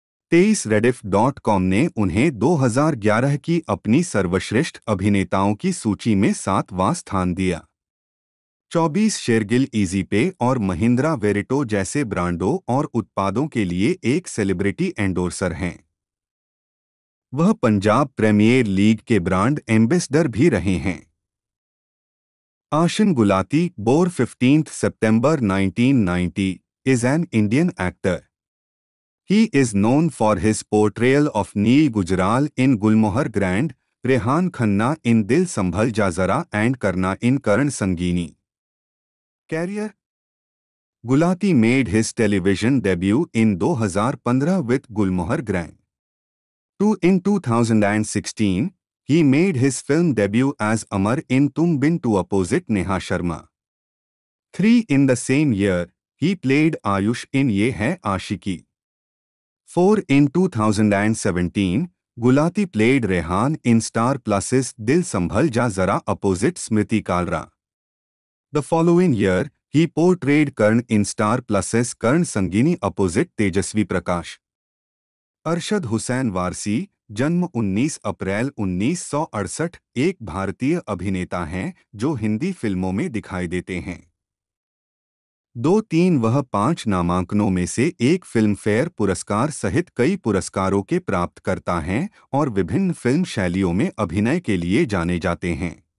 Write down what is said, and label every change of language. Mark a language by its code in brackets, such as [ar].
[hi] 23 rediff.com ने उन्हें 2011 की अपनी सर्वश्रेष्ठ अभिनेताओं की सूची में 7वां स्थान दिया। 24 शेरगिल इजी पे और महिंद्रा वेरिटो जैसे ब्रांडों और उत्पादों के लिए एक सेलिब्रिटी एंडोर्सर हैं। वह पंजाब प्रीमियर लीग के ब्रांड एम्बेसडर भी रहे हैं। [en] Ashin Gulati, born 15 September 1990, is an Indian actor. He is known for his portrayal of Neil Gujral in Gulmohar Grand, Rehan Khanna in Dil Sambhal Ja Zara and Karna in Karan Sangeeni. Career: Gulati made his television debut in 2015 with Gulmohar Grand. In 2016, he made his film debut as Amar in Tum Bin to opposite Neha Sharma. 3 in the same year, he played Ayush in Ye Hai Aashiki. 4 in 2017, Gulati played Rehan in Star Plus's Dil Sambhal Ja Zara opposite Smriti Kalra. The following year, he portrayed Karn in Star Plus's Karan Sangeeni opposite Tejasvi Prakash. [hi] Arshad Hussain Warsi, जन्म 19 अप्रैल 1968, एक भारतीय अभिनेता हैं जो हिंदी फिल्मों में दिखाई देते हैं। 2-3 वह 5 नामांकनों में से एक फिल्म फेयर पुरस्कार सहित कई पुरस्कारों के प्राप्तकर्ता हैं और विभिन्न फिल्म शैलियों में अभिनय के लिए जाने जाते हैं।